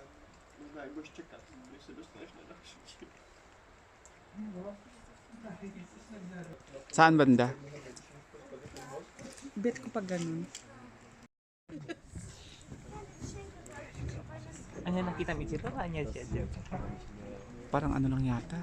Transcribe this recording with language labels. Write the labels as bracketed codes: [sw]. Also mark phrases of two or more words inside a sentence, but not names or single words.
[ru] Не знаю, будешь чекать, если достанешь на наш. [tl] Saan banda? Bet ko pa ganun. Ano nakita mo dito? Kanya siya. Parang ano lang yata.